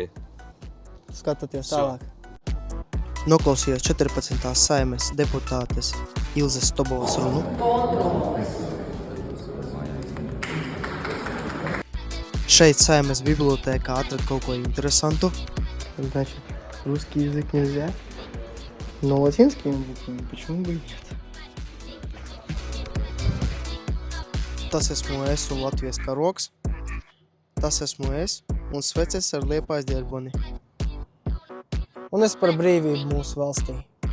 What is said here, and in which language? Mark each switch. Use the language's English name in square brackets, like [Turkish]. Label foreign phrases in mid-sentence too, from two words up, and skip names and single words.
[Latvian] Skatāties tālāk. Noklausījos 14. Saimes deputātes Ilzes Stobovas runu. Šeit Saimes библиотека atrada kaut ko interesantu. [Russian] Значит, русский язык нельзя, но латинскими буквами почему бы и нет? [Latvian] Tas esmu es un Latvijas karogs. Tas esmu es un sveces ar Liepājas ģerboni. Un es par brīvību mūsu valstī.